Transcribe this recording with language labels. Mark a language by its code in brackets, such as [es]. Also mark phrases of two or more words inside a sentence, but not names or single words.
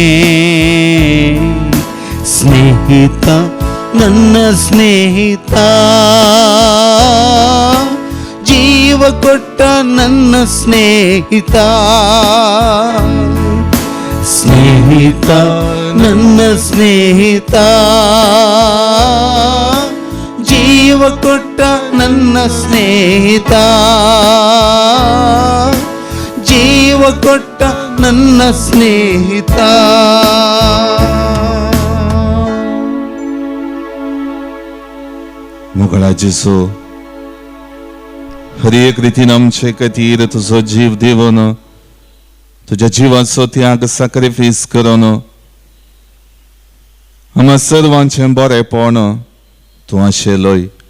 [kn] ಸ್ನೇಹಿತ ನನ್ನ ಸ್ನೇಹಿತ, ಜೀವ ಕೊಟ್ಟ ನನ್ನ ಸ್ನೇಹಿತ, ಸ್ನೇಹಿತ ನನ್ನ ಸ್ನೇಹಿತ, ಜೀವ ಕೊಟ್ಟ ನನ್ನ ಸ್ನೇಹಿತ, ಜೀವ ಕೊಟ್ಟ ನನ್ನ ಸ್ನೇಹಿತ. [kok] मुगळा जेसू, हर एक रीतीन आमचे खातीर तुजो जीव दिवन, तुझ्या जीवाचो त्याग सॅक्रिफायस करून आम्हा सर्वांचें बरेंपण तूं आशिल्लोय.